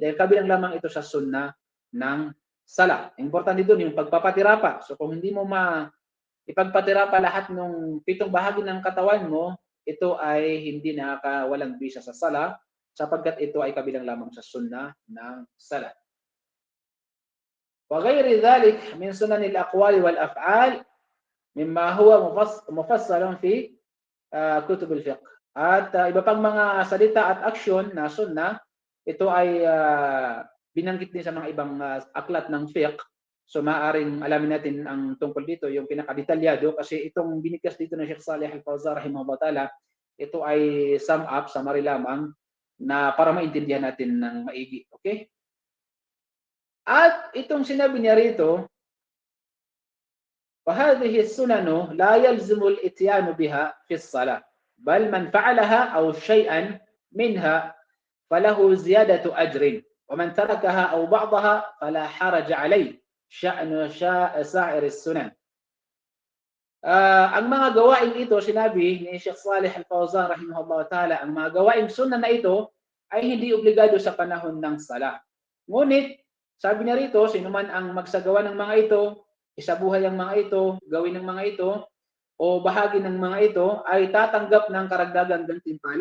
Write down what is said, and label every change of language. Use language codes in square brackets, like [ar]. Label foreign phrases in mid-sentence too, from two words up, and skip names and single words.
[tl] Dahil kabilang lamang ito sa sunnah ng sala. Importante doon yung pagpapatirapa. So kung hindi mo ipagpatirapa lahat ng 7 bahagi ng katawan mo, ito ay hindi walang bisa sa sala sapagkat ito ay kabilang lamang sa sunnah ng sala. [ar] وغير ذلك من سنن الأقوال والأفعال مما هو مفصل في كتب الفقه. [tl] At iba pang mga salita at aksyon na sunna, ito ay binanggit din sa mga ibang aklat ng fiqh. So maaaring alamin natin ang tungkol dito, yung pinakadetalyado, kasi itong binigkas dito ng Sheikh Saleh Al-Fawzan [ar] رحمه الله تعالى, [tl] ito ay [en] sum up, [tl] summary lamang, na para maintindihan natin ng maigi. Okay? At itong sinabi niya rito, [ar] فهذه السنن لا يلزم الاتيان بها في الصلاة بل من فعلها أو شيئا منها فله زيادة أجر ومن تركها أو بعضها فلا حرج عليه شأن سائر السنن. [tl] Ang mga gawain ito, sinabi ni Sheikh Saleh Al-Fawzan [ar] رحمه الله تعالى, [tl] ang mga gawain sunnah na ito ay hindi obligado sa panahon ng sala. Ngunit, sabi niya rito, sino man ang magsagawa ng mga ito, isabuhay ang mga ito, gawin ng mga ito, o bahagi ng mga ito, ay tatanggap ng karagdagang gantimpala.